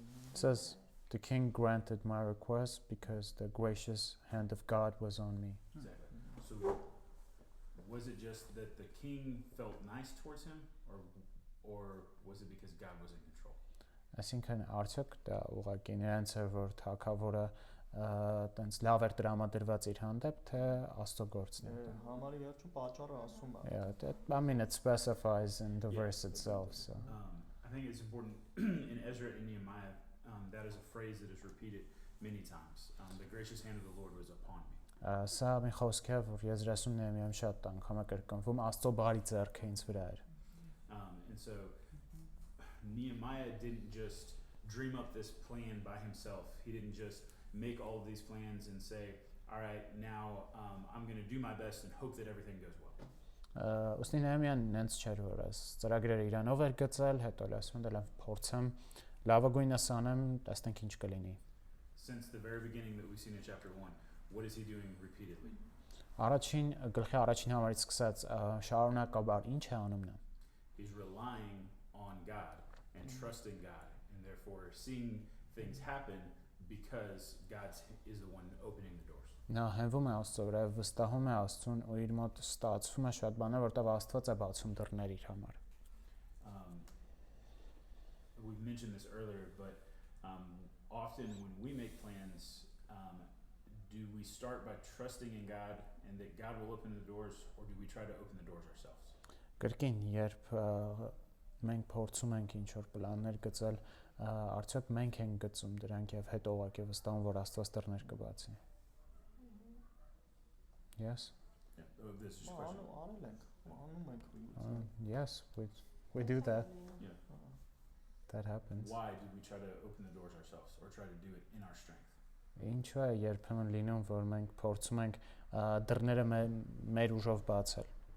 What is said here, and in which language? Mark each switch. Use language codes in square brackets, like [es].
[en] It says the king granted my request because the gracious hand of God was on me. Exactly. So was it just that the king felt nice towards him, or was it because God was in control? [hy] Այսինքն արդյոք դա ուղղակի նրանց է, որ թագավորը տենց լավ էր տրամադրված իր հանդեպ, թե Աստծո գործն է։ Համարի վերջում պատճառը ասում է։ [en] I mean it specifies in the Yeah. verse itself, so. I think it's important in Ezra and Nehemiah, that is a phrase that is repeated many times. The gracious hand of the Lord was upon me. [hy] Սա մի խոսք է, որ Եզրասում Նեհեմիայում շատ անգամ է կրկնվում, Աստծո բարի ձեռքը ինձ վրա էր։ [en] And so Nehemiah didn't just dream up this plan by himself. He didn't just make all of these plans and say, all right, now I'm going to do my best and hope that everything goes well. [hy] Ոստնի Նեհեմիան նենց չէր, որ այս ծրագրերը իրանով էր գծել, հետո լասում դե լավ փորձեմ, լավագույնս անեմ, տեսնենք ինչ կլինի։ [en] Since the very beginning that we've seen in chapter 1, what is he doing repeatedly? [hy] Առաջին գլխի առաջին համարից սկսած շարունակաբար ինչ է անում նա։ [en] He's relying on God and trusting God, and therefore seeing things happen because God is the one opening the doors. [hy] Նա հենվում է Աստծո վրա, վստահում է Աստծուն ու իր մոտ ստացվում է շատ բաներ, որտեղ Աստված է բացում դռներ իր համար։ [en] We mentioned this earlier, but often when we make plans, do we start by trusting in God and that God will open the doors, or do we try to open the doors ourselves? [hy] Կրկին, երբ մենք փորձում ենք ինչ-որ պլաններ գծել, արդյոք մենք ենք գծում դրանք եւ հետո ուղղակի վստահում, որ Աստված դռներ կբացի։ Yes? [en] Yeah, this is a question. [hy] Արել ենք, անում ենք։ [en] Yes, we do that. Yeah. That happens. Why do we try to open the doors ourselves or try to do it in our strength? [hy] Ինչու է երբեմն լինում, որ մենք փորձում ենք դռները մեր ուժով բացել։